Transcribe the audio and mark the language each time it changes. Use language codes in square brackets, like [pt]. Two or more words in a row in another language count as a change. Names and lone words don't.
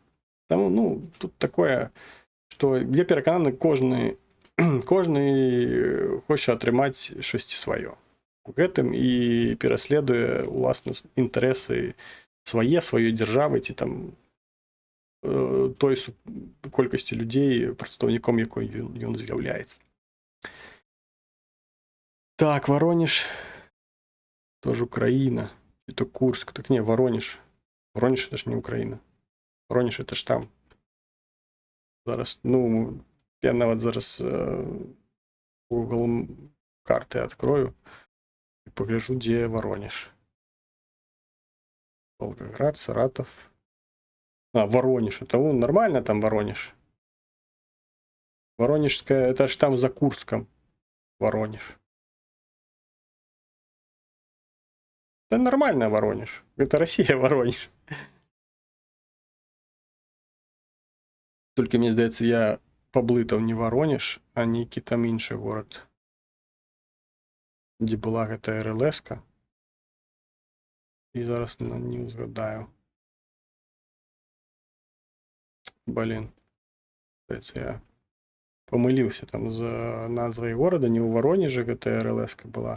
[be] Таму, ну, тут такое, што я перакананы, кожны хоча атрымаць штосьці сваё. У гэтым і пераследуе уласна інтарэсы сваёй дзяржавы, ці там той колькасці людзей, прадстаўніком якой ён з'яўляецца. [ru] Так, Воронеж, тоже Украина, это Курск, так не, Воронеж. Воронеж это ж не Украина. Воронеж это ж там. [be] Зараз, ну, я нават зараз [ru] Google карты открою и погляжу, где Воронеж. Волгоград, Саратов. А, Воронеж, это нормально там Воронеж. Воронежская, это ж там за Курском. Воронеж. Да нормально Воронеж. Это Россия, Воронеж. [be] Только, мне здаецца, я паблытаў не Воронеж, а нейкі там іншы горад, дзе была гэтая РЛС-ка. І зараз не ўзгадаю. Блин. Здаецца, я памыліўся там за назвай горада, не ў Воронежы гэтая РЛС-ка была.